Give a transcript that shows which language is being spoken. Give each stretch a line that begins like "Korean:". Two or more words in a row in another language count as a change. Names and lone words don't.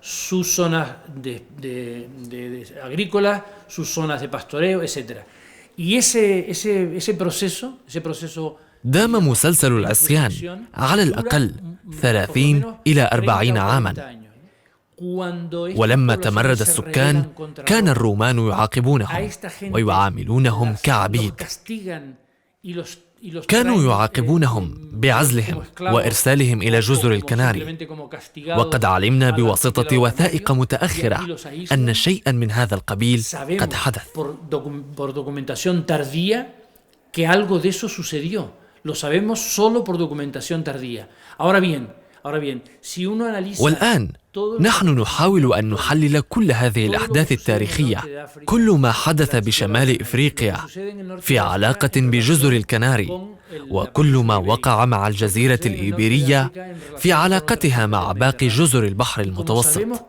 Arabic: دام مسلسل العصيان على الأقل 30 إلى 40 عاماً، ولما تمرد السكان كان الرومان يعاقبونهم ويعاملونهم كعبيد. كانوا يعاقبونهم بعزلهم وإرسالهم إلى جزر الكناري، وقد علمنا بواسطة وثائق متأخرة أن شيئاً من هذا القبيل قد حدث.
Spanish: Lo sabemos solo por documentación tardía. Ahora bien,
Arabic: والآن نحن نحاول أن نحلل كل هذه الأحداث التاريخية، كل ما حدث بشمال إفريقيا في علاقة بجزر الكناري، وكل ما وقع مع الجزيرة الإيبيرية في علاقتها مع باقي جزر البحر المتوسط.